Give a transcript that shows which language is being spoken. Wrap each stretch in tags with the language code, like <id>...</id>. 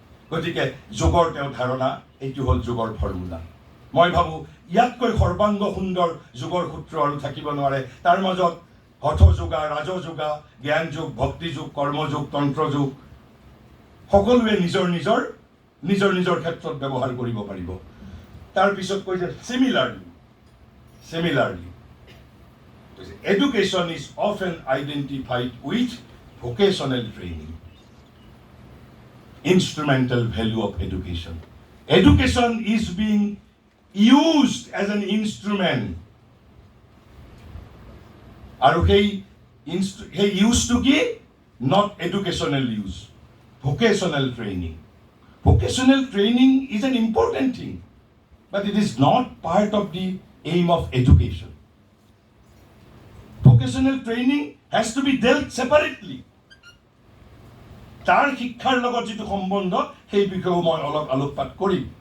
<as>গতিকে যোগৰ তেওঁ ধাৰণা, এইটো হ'ল যোগৰ ফৰ্মুলা। মই ভাবোঁ ইয়াতকৈ সৰ্বাংগ সুন্দৰ যোগৰ সূত্ৰ আৰু থাকিব নোৱাৰে। তাৰ মাজত হঠ যোগা, ৰাজযোগা, জ্ঞান যোগ, ভক্তি যোগ, কৰ্মযোগ, তন্ত্ৰ যোগ সকলোৱে নিজৰ নিজৰ ক্ষেত্ৰত ব্যৱহাৰ কৰিব পাৰিব। তাৰপিছত কৈছে</as> <en>similarly education is often identified with vocational training. Instrumental value of education. Education is being used as an instrument.</en> <as>আৰু সেই ইউজটো কি?</as> <en>Not educational use. Vocational training. Vocational training is an important thing, but it is not part of the aim of education. Vocational training has to be dealt separately.</en> <as>তাৰ শিক্ষাৰ লগত যিটো সম্বন্ধ সেই বিষয়েও মই অলপ আলোকপাত কৰিম।</as>